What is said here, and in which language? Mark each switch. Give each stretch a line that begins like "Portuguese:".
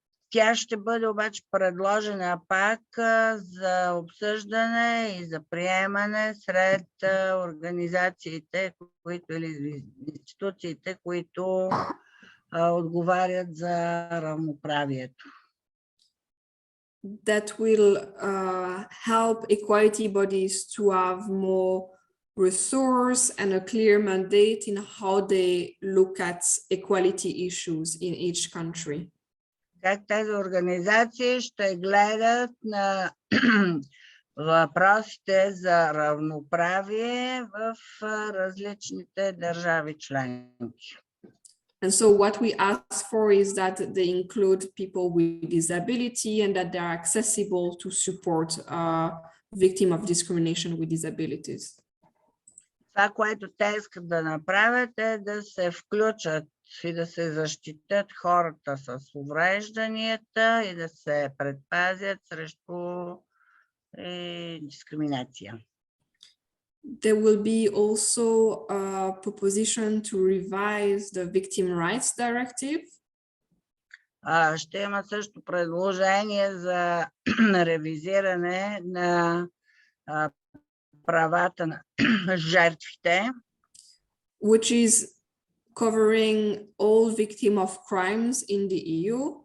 Bulgarian: Тя ще бъде обаче предложена пак за обсъждане и за приемане сред организациите, или институциите, които отговарят за равноправието.
English: That will help equality bodies to have more resource and a clear mandate in how they look at equality issues in each country.
Bulgarian: Как тези организации ще гледат на въпросите за равноправие в различните държави членки.
English: And so what we ask for is that they include people with disability and that they are accessible to support victims of discrimination with disabilities.
Bulgarian: Това, което те искат да направят, е да се включат и да се защитят хората с уврежданията и да се предпазят срещу дискриминация.
English: There will be also a proposition to revise the Victim Rights Directive.
Bulgarian: Ще има също предложение за ревизиране на правата на жертвите,
English: which is covering all victims of crimes in the EU.